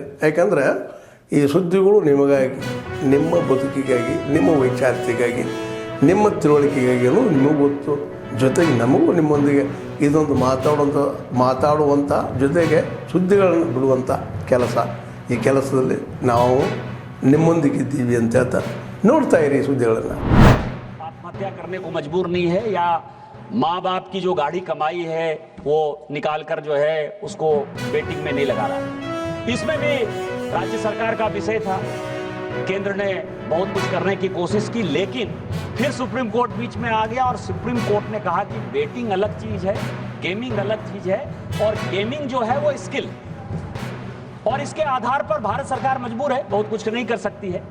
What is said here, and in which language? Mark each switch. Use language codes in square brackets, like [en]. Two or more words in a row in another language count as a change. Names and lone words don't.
[kn] ಯಾಕಂದರೆ ಈ ಸುದ್ದಿಗಳು ನಿಮಗಾಗಿ, ನಿಮ್ಮ ಬದುಕಿಗಾಗಿ, ನಿಮ್ಮ ವೈಚಾರಿಕೆಗಾಗಿ, ನಿಮ್ಮ ತಿಳುವಳಿಕೆಗಾಗಿಯೂ ನಿಮಗೂ ಗೊತ್ತು. ಜೊತೆಗೆ ನಮಗೂ ನಿಮ್ಮೊಂದಿಗೆ ಇದೊಂದು ಮಾತಾಡುವಂಥ ಜೊತೆಗೆ ಸುದ್ದಿಗಳನ್ನು ಬಿಡುವಂಥ ಕೆಲಸ. ಈ ಕೆಲಸದಲ್ಲಿ ನಾವು ನಿಮ್ಮೊಂದಿಗಿದ್ದೀವಿ ಅಂತ ಹೇಳ್ತಾ ನೋಡ್ತಾ ಇರಿ ಸುದ್ದಿಗಳನ್ನು. [hi] आत्महत्या करने को मजबूर नहीं है या माँ बाप की जो गाढ़ी कमाई है वो निकाल कर जो है उसको बेटिंग में नहीं लगा रहा. इसमें भी राज्य सरकार का विषय था. केंद्र ने बहुत कुछ करने की कोशिश की, लेकिन फिर सुप्रीम कोर्ट बीच में आ गया और सुप्रीम कोर्ट ने कहा कि बेटिंग अलग चीज है, गेमिंग अलग चीज है, और गेमिंग जो है वो स्किल, और इसके आधार पर भारत सरकार मजबूर है, बहुत कुछ नहीं कर सकती है.